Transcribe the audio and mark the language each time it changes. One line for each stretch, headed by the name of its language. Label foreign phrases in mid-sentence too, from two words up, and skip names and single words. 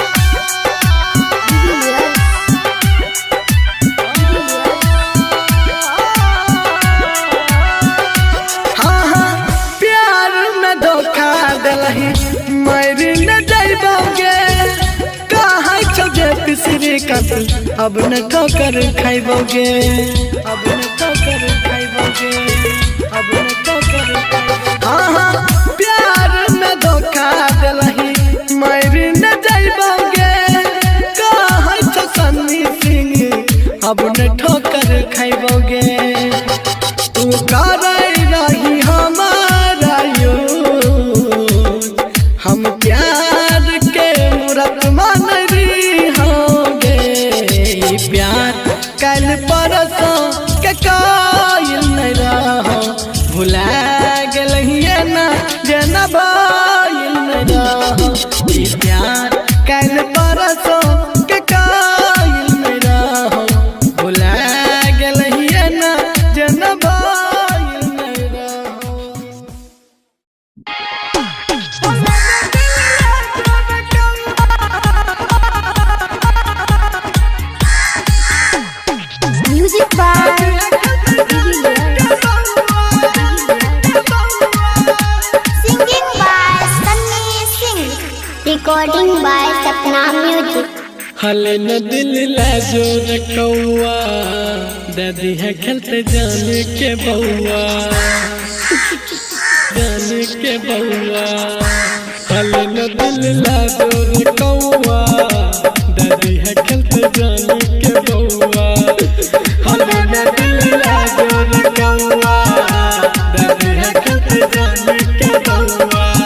Maithili: हाँ हाँ प्यार में धोखा दिलही मर न जाइबोगे कहाँ छोगे पिसरी कत अब न ठोकर खाइबोगे अब न ठोकर खाइबोगे अब न ठोकर हाँ हाँ प्यार में धोखा दिलही मर न जाइबोगे कहाँ छो सन्नी सिंह अब न ठोकर खाइबोगे तू करे रही हमारा यूज हम प्यार के मूरत मान रही होंगे प्यार कल परसों के कायल नहीं रहो भुला गेलहिए ना जना बाइल नहीं रहो ई प्यार कल परसों के कायल नहीं रहो भुला गेलहिए ना जना बाइल नहीं रहो
English: Music by Singing by Sunny Singh. Recording by Sapna Music.
Maithili: हल न दिल लाजो रखौआ दादी है खेलते जाने के बउआ जाने के बउआ हल न दिल लाजो रखौआ दादी है खेलते जाने के बउआ हल न दिल लाजो रखौआ दादी है खेलते जाने के बउआ